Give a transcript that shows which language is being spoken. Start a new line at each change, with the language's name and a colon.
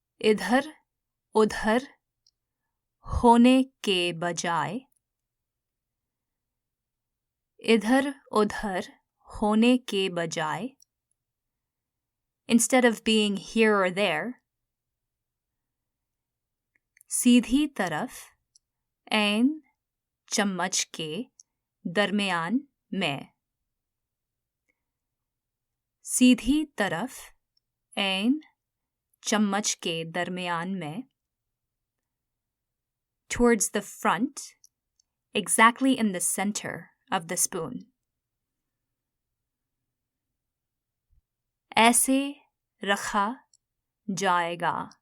Hindi: इधर उधर होने के बजाय. इधर उधर होने के बजाय.
English: Instead of being here or there.
Hindi: सीधी तरफ ऐन चम्मच के दरमियान में. सीधी तरफ ऐन चम्मच के दरमियान में.
English: Towards the front, exactly in the center of the spoon.
Hindi: ऐसे रखा जाएगा.